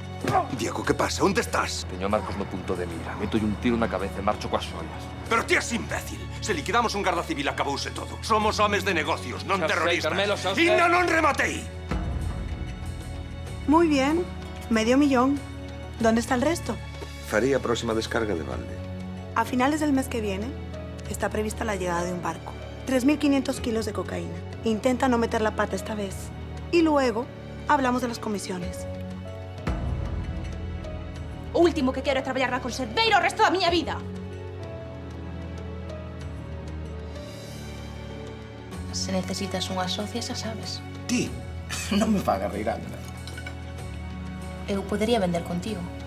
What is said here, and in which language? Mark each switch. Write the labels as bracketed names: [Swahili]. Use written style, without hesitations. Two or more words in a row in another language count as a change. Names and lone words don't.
[Galician] Diego, que pasa? Onde estás? Teño a Marcos no punto de mira. Meto un tiro na cabeza e marcho coas xoias. Pero ti és imbécil. Se liquidamos un garda civil acabouse todo. Somos homes de negocios, non Xa sei, terroristas. Carmelo, xa E sei. non rematei. [Spanish] Muy bien. $500,000. ¿Dónde está el resto? [Galician] Faré a próxima descarga de balde. [Spanish] A finales del mes que viene está prevista la llegada de un barco. 3.500 kilos de cocaína. Intenta no meter la pata esta vez. Y luego hablamos de las comisiones. [Galician] O último que quero é traballar na conserveira o resto da miña vida. Se necesitas unha socia, xa sabes. Ti, non me fagas reír, anda. Eu podería vender contigo.